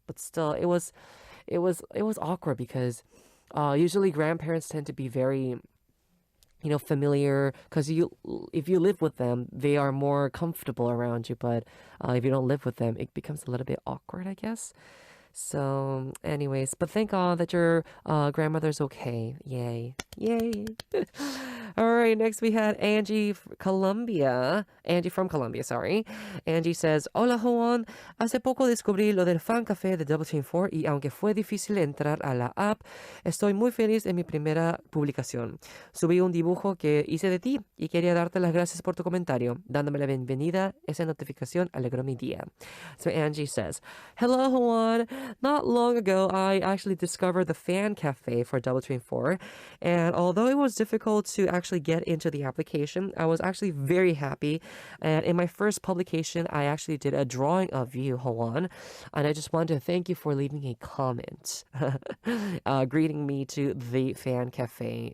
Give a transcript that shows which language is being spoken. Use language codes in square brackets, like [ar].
[en] But still, it was awkward because usually grandparents tend to be very familiar because if you live with them, they are more comfortable around you. But if you don't live with them, it becomes a little bit awkward, I guess. So, anyways, but thank God that your grandmother's okay. Yay. Yay. All right, next we had Angie Colombia. Angie from Colombia, sorry. Angie says, [es] Hola Juan, hace poco descubrí lo del fan café de Double Team 4 y aunque fue difícil entrar a la app, estoy muy feliz en mi primera publicación. Subí un dibujo que hice de ti y quería darte las gracias por tu comentario. Dándome la bienvenida, esa notificación alegró mi día. [en] So Angie says, Hello Juan, not long ago I actually discovered the fan cafe for Double Team 4, and although it was difficult to actually get into the application, I was actually very happy. And in my first publication, I actually did a drawing of you, Hoan, and I just wanted to thank you for leaving a comment, greeting me to the fan cafe.